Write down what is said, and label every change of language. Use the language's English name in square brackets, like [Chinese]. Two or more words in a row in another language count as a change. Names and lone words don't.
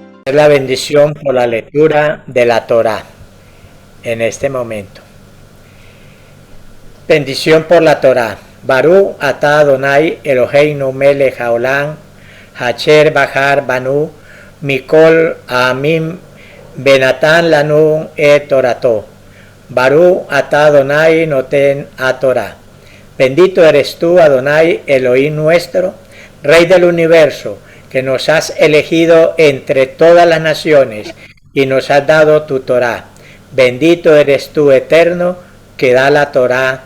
[Spanish] la bendición por la lectura de la Torá en este momento. Bendición por la Torá. [Hebrew] ברוך אתה אדוני אלוהינו מלך העולם אשר בחר בנו מכל עמים ונתן לנו את תורתו. ברוך אתה אדוני נותן התורה. [Spanish] Bendito eres tú, Adonai, Elohim nuestro, Rey del universo, que nos has elegido entre todas las naciones y nos has dado tu Torá. Bendito eres tú, eterno, que da la Torá.